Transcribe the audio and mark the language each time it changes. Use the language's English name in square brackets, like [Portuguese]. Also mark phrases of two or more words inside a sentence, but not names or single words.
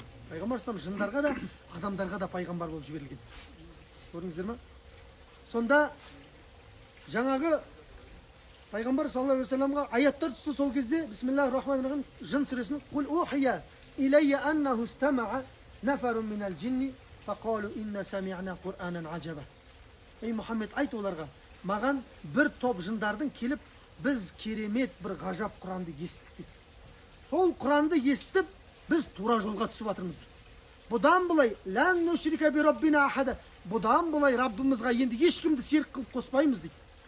[Kazakh] Пайғамбар [Arabic] صلى الله عليه وسلم [Kazakh] жындарға да, адамдарға да пайғамбар болып жіберілген. Көрдіңіздер ме? Сонда жаңағы пайғамбар [Arabic] صلى الله عليه وسلم [Kazakh] аяттар түсті сол кезде. [Arabic] بسم الله الرحمن الرحيم. [Kazakh] Жын сүресінің [Arabic] «قل أوحي إلي أنه استمع نفر من الجن فقالوا إنا سمعنا قرآنا عجبا». [Kazakh] Ей Мұхаммед, айт оларға, маған бір топ жындардың келіп, біз керемет бір ғажап Құранды естік дейді. Сол Құранды естіп, біз тура жолға түсіп жатырмыз дейді. Бұдан былай [Arabic] لن نشرك بربنا أحدا. [Kazakh] Бұдан былай Раббымызға енді ешкімді серік қылып қоспаймыз дейді.